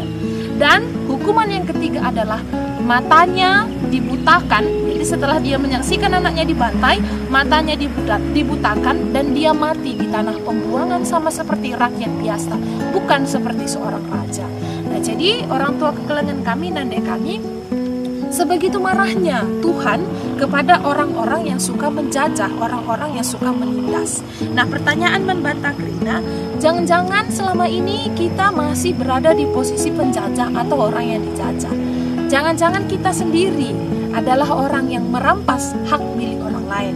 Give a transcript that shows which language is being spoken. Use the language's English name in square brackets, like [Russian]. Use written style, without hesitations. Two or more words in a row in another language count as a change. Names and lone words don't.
[Indonesian] Dan hukuman yang ketiga adalah matanya dibutakan. Jadi setelah dia menyaksikan anaknya dibantai, matanya dibutakan dan dia mati di tanah pembuangan sama seperti rakyat biasa, bukan seperti seorang raja. Nah, jadi orang tua [Batak Karo] kekelengan kami, nande kami, [Indonesian] sebegitu marahnya Tuhan kepada orang-orang yang suka menjajah, orang-orang yang suka menindas. Nah, pertanyaan membantah Krina, jangan-jangan selama ini kita masih berada di posisi penjajah atau orang yang dijajah. Jangan-jangan kita sendiri adalah orang yang merampas hak milik orang lain.